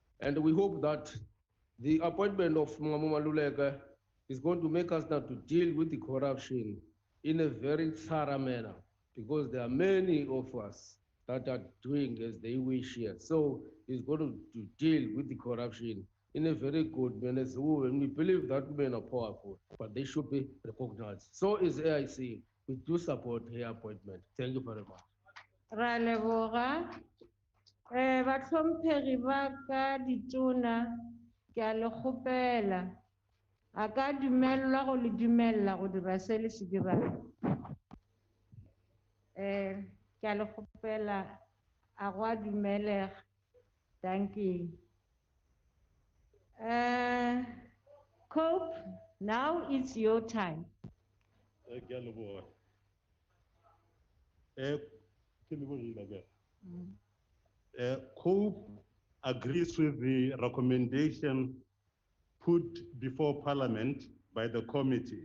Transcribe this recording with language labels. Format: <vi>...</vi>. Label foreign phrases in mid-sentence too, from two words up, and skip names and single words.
<en>And we hope that The appointment of Mama Maluleka is going to make us now to deal with the corruption in a very thorough manner, because there are many of us that are doing as they wish here. So he's going to deal with the corruption in a very good manner. So, and we believe that women are powerful, but they should be recognized. So is AIC. We do support her appointment. Thank you very much.</en> <tn>Ra leboga. Batlhomphegi ba ka ditona, ke a le kgopela. A ka dumellwa go le dumella go dira se le se dirang. Ke a le kgopela, a go a dumelega.</tn> <en>Thank you. Cope, now it's your time. COPE agrees with the recommendation put before Parliament by the committee.</en>